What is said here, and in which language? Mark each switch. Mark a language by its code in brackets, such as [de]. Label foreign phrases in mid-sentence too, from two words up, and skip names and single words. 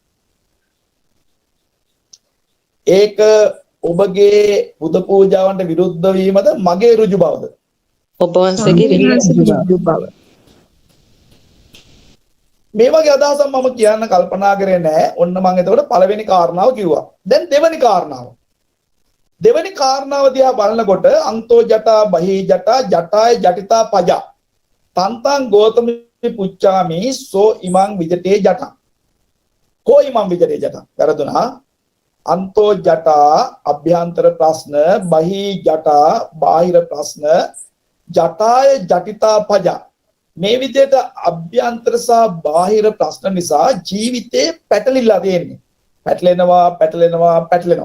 [si] ඒක ඔබගේ බුදු පූජාවන්ට විරුද්ධ වීමද මගේ ඍජු බවද? ඔබ වහන්සේගේ ඍජු බව. මේ වගේ අදහසක් මම කියන්න කල්පනා කරේ නැහැ. ඔන්න මම එතකොට පළවෙනි කාරණාව කිව්වා. දැන් දෙවෙනි කාරණාව. දෙවෙනි කාරණාව දිහා බලනකොට [pi] අන්තෝ ජටා බහි ජටා ජටාය ජටිතා පජා තන්තං ගෝතමි පුච්චාමි සෝ ඉමං විජටේ ජටා. කෝ ඉමං විජටේ ජටා. [si] වැරදුනා. [pi] අන්තෝ ජටා [si] අභ්‍යන්තර ප්‍රශ්න, [pi] බහි ජටා [si] බාහිර ප්‍රශ්න, [pi] ජටාය ජටිතා පජා. [si] මේ විදිහට අභ්‍යන්තර සහ බාහිර ප්‍රශ්න නිසා ජීවිතේ පැටලිලා තියෙන්නේ. පැටලෙනවා.